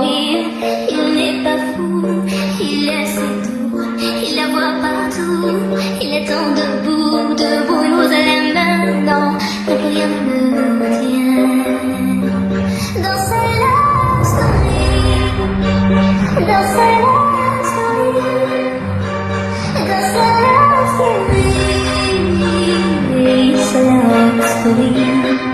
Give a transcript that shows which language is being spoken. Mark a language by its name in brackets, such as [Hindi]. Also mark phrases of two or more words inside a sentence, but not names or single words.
[French] Il n'est pas fou, il laisse tout, il la voit partout. Il attend debout, une rose à la main, non, plus rien ne le retient. Dans sa love Dans sa [English] love story, [French] dans sa [English] love story, [French] sa [English] love story.